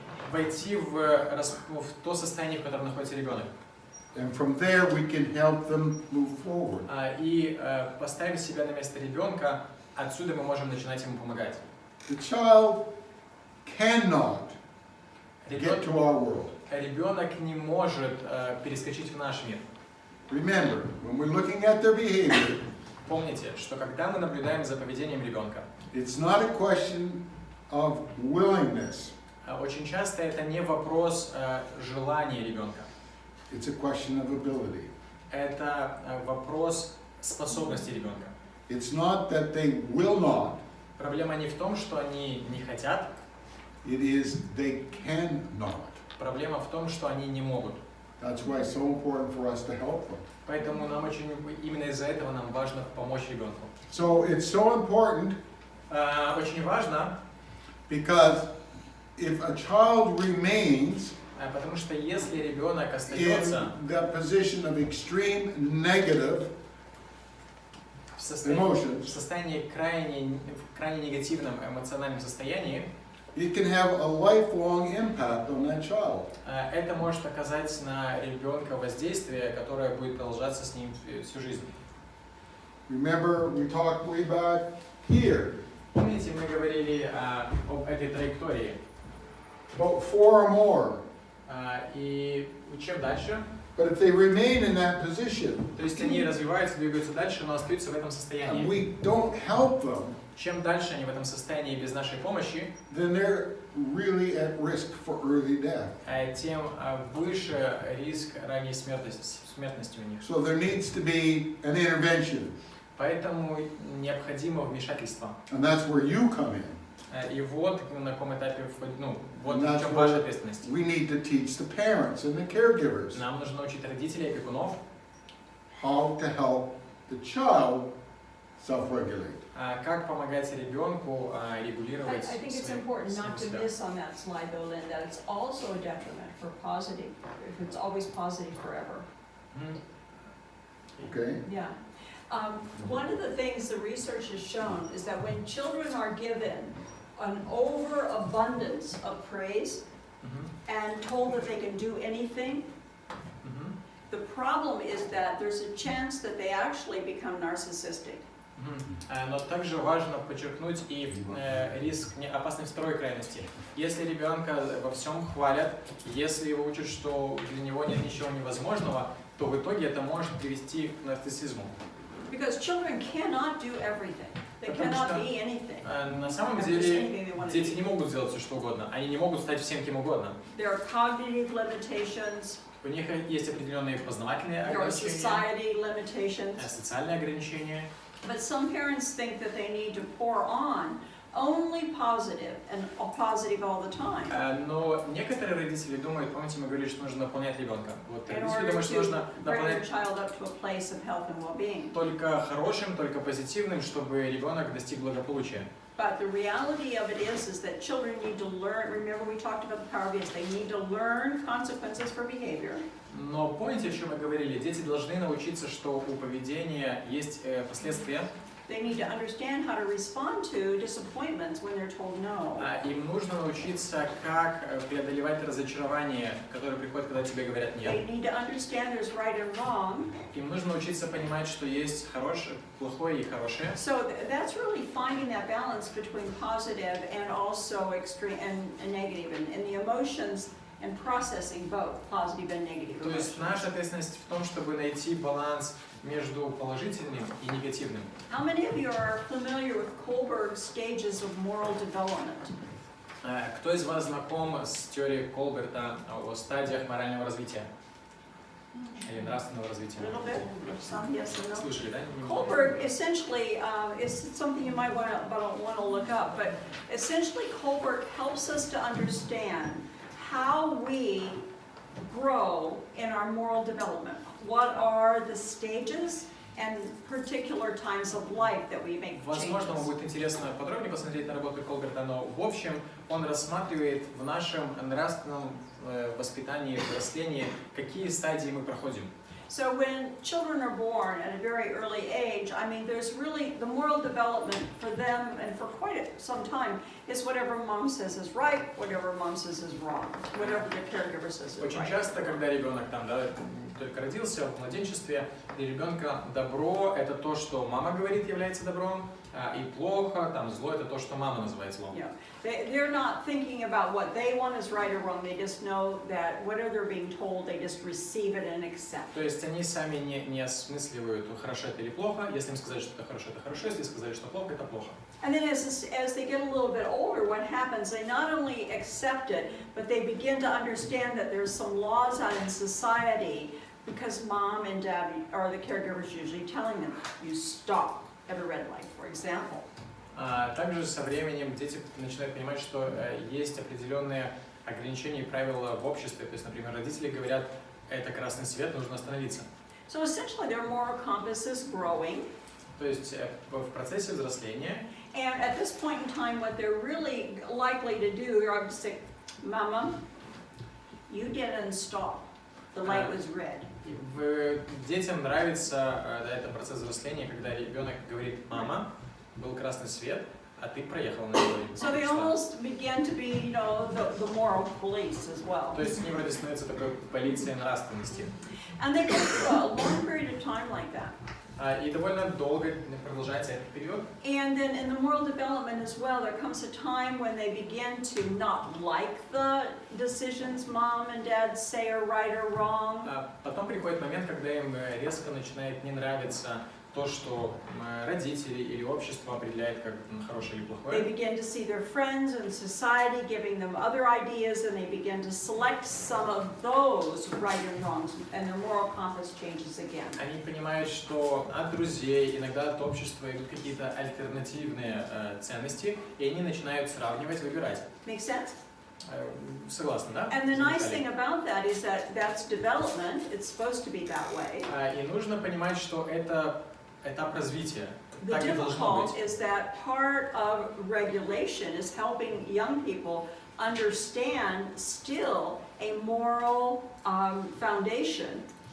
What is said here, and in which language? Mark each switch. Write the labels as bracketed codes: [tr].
[ru] Войти в то состояние, в котором находится ребенок. [en] And from there we can help them move forward. [ru] И поставив себя на место ребенка, отсюда мы можем начинать ему помогать. [en] The child cannot get to our world. [ru] Ребенок не может перескочить в наш мир. [en] Remember, when we're looking at their behavior, [ru] Помните, что когда мы наблюдаем за поведением ребенка, [en] it's not a question of willingness. [ru] Очень часто это не вопрос желания ребенка. [en] It's a question of ability. [ru] Это вопрос способности ребенка. [en] It's not that they will not. [ru] Проблема не в том, что они не хотят. [en] It is they cannot. [ru] Проблема в том, что они не могут. [en] That's why it's so important for us to help them. [ru] Поэтому нам именно из-за этого нам важно помочь ребенку. [en] So it's so important [ru] Очень важно, [en] because if a child remains [ru] потому что если ребенок [en] in [ru] остается [en] that position of extreme negative [ru] в [en] emotions, [ru] состоянии крайне негативном эмоциональном состоянии, [en] it can have a lifelong impact on that child. [ru] это может оказать на ребенка воздействие, которое будет продолжаться с ним всю жизнь. [en] Remember, we talked way back here [ru] Помните, мы говорили об этой траектории. [en] about 4 or more. [ru] И чем дальше, [en] But if they remain in that position [ru] то есть они развиваются, двигаются дальше, но остаются в этом [en] and [ru] состоянии. [en] we don't help them, [ru] Чем дальше они в этом состоянии без нашей помощи, [en] then they're really at risk for early death. [ru] тем выше риск ранней смертности у них. [en] So there needs to be an intervention, [ru] Поэтому необходимо вмешательство. [en] and that's where you come in. [ru] И вот на каком этапе, вот [en] And [ru] в [en] that's [ru] чем ваша [en] where [ru] ответственность. [en] we need to teach the parents and the caregivers [ru] Нам нужно научить родителей и опекунов, [en] how to help the child self-regulate. [ru] Как помогать ребенку регулировать [en] I think it's [ru] свои- [en] important not to [ru] себя? [en] miss on that slide though, Lynn, that it's also a detriment for positive, if it's always positive forever. Мгм. Okay? Yeah. One of the things the research has shown is that when children are given an overabundance of praise Мгм. and told that they can do anything, Мгм. the problem is that there's a chance that they actually become narcissistic. Мгм. [ru] Но также важно подчеркнуть и риск опасной второй крайности. Если ребенка во всем хвалят, если его учат, что для него нет ничего невозможного, то в итоге это может привести к нарциссизму. [en] Because children cannot do everything. They [ru] Потому [en] cannot [ru] что, [en] be anything. [ru] На самом [en] Just [ru] деле [en] anything they want to [ru] дети [en] be. [ru] не могут сделать все, что угодно. Они не могут стать всем кем угодно. [en] There are cognitive limitations, [ru] У них есть определенные познавательные [en] there are [ru] ограничения, [en] society limitations. [ru] социальные ограничения. [en] But some parents think that they need to pour on only positive and positive all the time [ru] Но некоторые родители думают, помните, мы говорили, что нужно наполнять ребенка. Вот [en] in to bring their [ru] наполнять [en] child up to a place of health and well-being. [ru] только хорошим, только позитивным, чтобы ребенок достиг благополучия. [en] But the reality of it is that children need to learn, remember we talked about the power of yes, they need to learn consequences for behavior. [ru] Но помните, о чем мы говорили? Дети должны научиться, что у поведения есть последствия. [en] They need to understand how to respond to disappointments when they're told no. [ru] Им нужно научиться, как преодолевать разочарование, которое приходит, когда тебе говорят [en] They need to understand there's right and wrong. [ru] Им нужно научиться понимать, что есть хорошее, плохое и хорошее. [en] So that's really finding that balance between positive and also extreme and negative and the emotions and processing both positive and negative [ru] То есть [en] emotions. [ru] наша ответственность в том, чтобы найти баланс между положительным и негативным. [en] How many of you are familiar with Kohlberg's stages of moral development? [ru] Кто из вас знаком с теорией Колберта о стадиях морального развития? Или нравственного [en] A [ru] развития? [en] little bit, some yes and no. [ru] Слышали, да? [en] Kohlberg essentially is something you might want to look up, but essentially Kohlberg helps us to understand how we grow in our moral development. What are the stages and particular times of life that we make [ru] Возможно, вам [en] changes? [ru] будет интересно подробнее посмотреть на работу Колберта, но в общем он рассматривает в нашем нравственном воспитании, взрослении, какие стадии мы проходим. [en] So when children are born at a very early age, I mean, there's really the moral development for them and for quite some time is whatever mom says is right, whatever mom says is wrong, whatever the caregiver says is [ru] Очень [en] right. [ru] часто, когда ребенок там, да, только родился в младенчестве, для ребенка добро это то, что мама говорит, является добром, и плохо, там зло это то, что мама называет злом. [en] Yeah. They're not thinking about what they want is right or wrong. They just know that whatever they're being told, they just receive it and accept. [ru] То есть они сами не осмысливают, хорошо это или плохо. Если им сказать, что это хорошо, если сказали, что плохо, это плохо. [en] And then as they get a little bit older, what happens, they not only accept it, but they begin to understand that there's some laws out in society because mom and dad or the caregivers usually telling them, you stop at a red light, for example. [ru] Также со временем дети начинают понимать, что есть определенные ограничения и правила в обществе. То есть, например, родители говорят, это красный свет, нужно остановиться. [en] So essentially their moral compass is growing. [ru] То есть в процессе взросления. [en] And at this point in time, what they're really likely to do, you're to say, Mama, you didn't stop. The light was red. [ru] Детям нравится этот процесс взросления, когда ребенок говорит, мама, был красный свет, а ты проехал на него. [en] So they almost begin to be, you know, the moral police as well. [ru] То есть они вроде становятся такой полицией нравственности. [en] And they go through a long period of time like that. [ru] И довольно долго продолжается этот период. [en] And then in the moral development as well, there comes a time when they begin to not like the decisions mom and dad say are right or wrong. [ru] Потом приходит момент, когда им резко начинает не нравиться то, что родители или общество определяет как хорошее или [en] They [ru] плохое. [en] begin to see their friends and society giving them other ideas, and they begin to select some of those right and wrongs, and their moral compass changes again. [ru] Они понимают, что от друзей, иногда от общества идут какие-то альтернативные ценности, и они начинают сравнивать, выбирать. [en] Make sense? [ru] Согласны, да? [en] And the nice thing about that is that that's development. It's supposed to be that way. [ru] И нужно понимать, что это этап развития. [en] the [ru] Так и должно [en] difficult [ru] быть. [en] is that part of regulation is helping young people understand still a moral foundation.